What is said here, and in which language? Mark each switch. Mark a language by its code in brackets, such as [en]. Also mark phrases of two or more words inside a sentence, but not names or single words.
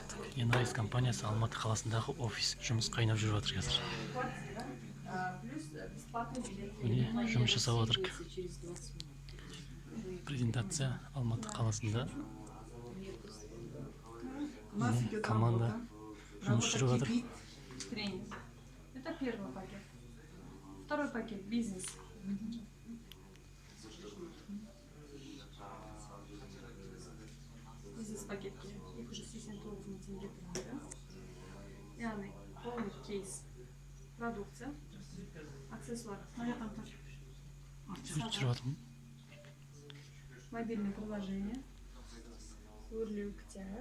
[kk] Enrise компаниясы Алматы қаласындағы офис жұмыс қайнап жүріп жатыр қазір. Міне жұмыс жасап жатырық. Презентация Алматы қаласында. Команда жұмыс жүріп жатыр. [ru] Это первый пакет. Второй пакет бизнес. [kk] Бизнес пакетке 289 мың теңге тұрады. [ru] Яғни полный кейс продукция, аксессуар, мобильное приложение, [kk] өрлеу кітап.